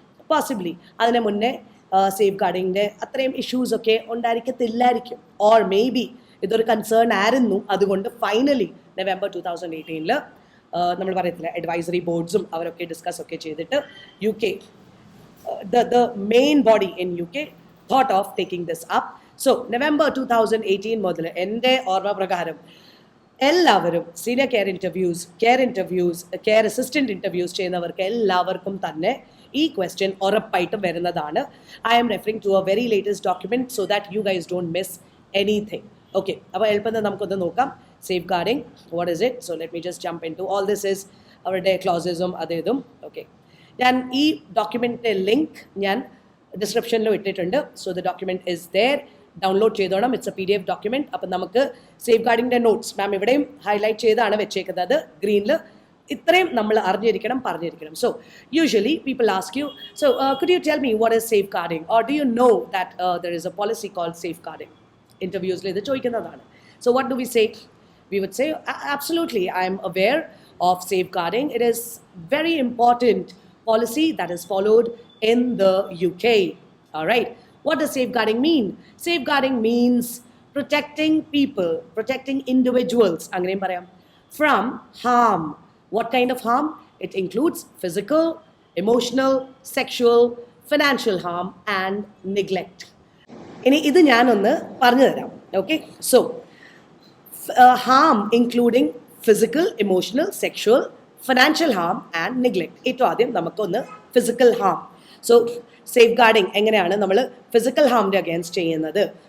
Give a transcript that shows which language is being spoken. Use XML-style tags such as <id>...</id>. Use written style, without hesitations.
<ml>Possibly അതിന് മുന്നേ safe ഗാർഡിങ്ങിൻ്റെ അത്രയും ഇഷ്യൂസൊക്കെ ഉണ്ടായിരിക്കത്തില്ലായിരിക്കും, ഓർ മേ ബി ഇതൊരു കൺസേൺ ആയിരുന്നു. അതുകൊണ്ട് ഫൈനലി November 2018 നമ്മൾ പറയത്തില്ല അഡ്വൈസറി ബോർഡ്സും അവരൊക്കെ ഡിസ്കസ് ഒക്കെ ചെയ്തിട്ട് UK,</ml> <en>the main body in UK thought of taking this up.</en> <ml>So November 2018 മുതൽ എൻ്റെ ഓർമ്മ പ്രകാരം എല്ലാവരും senior care interviews, care assistant interviews ചെയ്യുന്നവർക്ക് എല്ലാവർക്കും തന്നെ ഈ ക്വസ്റ്റ്യൻ ഉറപ്പായിട്ടും വരുന്നതാണ്.</ml> <en>I am referring to a very latest document so that you guys don't miss anything.</en> <ml>Okay, അപ്പോൾ എളുപ്പം നമുക്കൊന്ന് നോക്കാം.</ml> <en>Safeguarding, what is it? So let me just jump into all this is</en> <ml>അവരുടെ ക്ലോസസും അതേതും. ഓക്കെ, ഞാൻ ഈ ഡോക്യുമെൻറ്റിൻ്റെ link ഞാൻ ഡിസ്ക്രിപ്ഷനിലും ഇട്ടിട്ടുണ്ട്.</ml> <en>so the document is there,</en> <ml>download ചെയ്തോണം.</ml> <en>It's a PDF document.</en> <ml>അപ്പം നമുക്ക് സേഫ് ഗാർഡിങ്ങിൻ്റെ നോട്ട്സ് മാം ഇവിടെയും ഹൈലൈറ്റ് ചെയ്താണ് വെച്ചേക്കുന്നത് ഗ്രീനിൽ. ഇത്രയും നമ്മൾ പറഞ്ഞിരിക്കണം.</ml> <en>So usually people ask you, so could you tell me what is safeguarding, or do you know that there is a policy called safeguarding?</en> <ml>ഇൻ്റർവ്യൂസിൽ ഇത് ചോദിക്കുന്നതാണ്.</ml> <en>So what do we say? We would say, absolutely, I am aware of safeguarding. It is very important policy that is followed in the UK. All right. What does safeguarding mean? Safeguarding means protecting people, protecting individuals,</en> <ml>angrem parayam,</ml> <en>from harm. What kind of harm? It includes physical, emotional, sexual, financial harm and neglect.</en> <ml>Ini idu njan onnu paranju tharam.</ml> <en>Okay. So harm including physical, emotional, sexual, financial harm and neglect.</en> <ml>ഏറ്റവും ആദ്യം നമുക്കൊന്ന് physical Ham. So safe guarding എങ്ങനെയാണ് നമ്മൾ physical ഹാമിൻ്റെ against ചെയ്യുന്നത്?</ml>